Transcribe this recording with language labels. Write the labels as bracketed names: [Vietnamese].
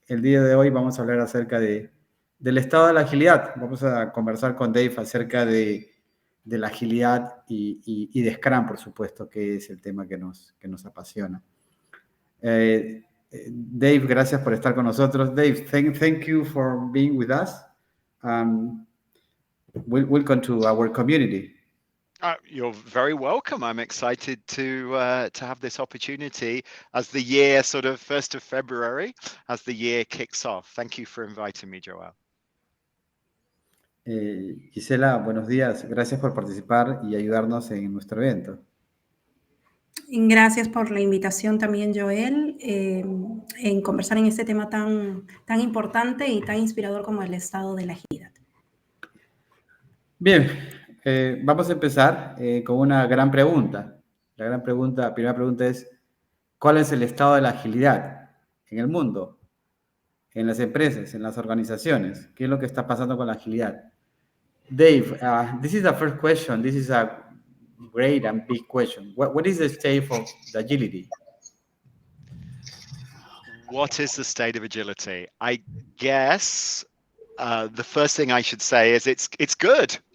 [Spanish] El día de hoy vamos a hablar acerca del estado de la agilidad. Vamos a conversar con Dave acerca de la agilidad y de Scrum, por supuesto, que es el tema que nos apasiona. Dave, gracias por estar con nosotros. [English] Dave, thank you for being with us. Welcome to our community. You're very welcome. I'm excited to have this opportunity as the year, sort of 1st of February, as the year kicks off. Thank you for inviting me, Joel. [Spanish] Gisela, buenos días. Gracias por participar y ayudarnos en nuestro evento. Gracias por la invitación también, Joel, en conversar en este tema tan importante y tan inspirador como el estado de la agilidad. Bien, vamos a empezar con una gran pregunta. La primera pregunta es, ¿cuál es el estado de la agilidad en el mundo, en las empresas, en las organizaciones? ¿Qué es lo que está pasando con la agilidad? [English] Dave, this is the first question. This is a great and big question. What is the state of the agility? What is the state of agility? I guess the first thing I should say is it's good.